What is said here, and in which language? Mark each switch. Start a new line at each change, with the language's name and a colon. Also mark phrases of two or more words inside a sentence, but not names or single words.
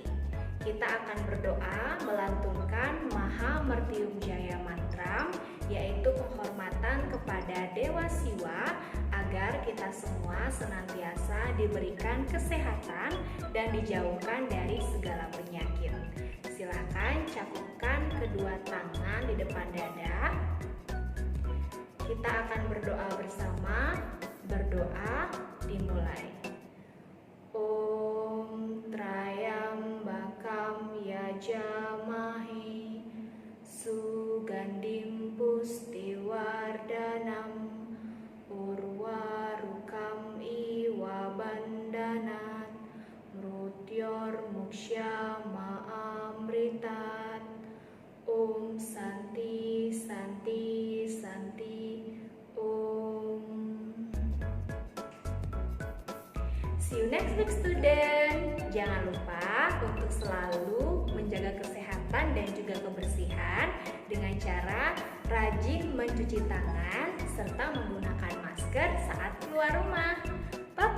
Indonesian: Kita akan berdoa melantunkan Maha Mertium Jaya Mantram, yaitu penghormatan kepada Dewa Siwa agar kita semua senantiasa diberikan kesehatan dan dijauhkan dari segala penyakit. Silakan cakupkan kedua tangan di depan dada. Kita akan berdoa bersama. Berdoa dimulai.
Sanskrit: ॐ त्र्यम्बकं यजामहे सुगन्धिं पुष्टिवर्धनम् उर्वारुकम् इव बन्धनात् मृत्योः मुक्षीय अमृतात्. ॐ शान्तिः शान्तिः शान्तिः ॐ.
English: See you next week student.
Indonesian: Jangan lupa untuk selalu menjaga kesehatan dan juga kebersihan dengan cara rajin mencuci tangan serta menggunakan masker saat keluar rumah.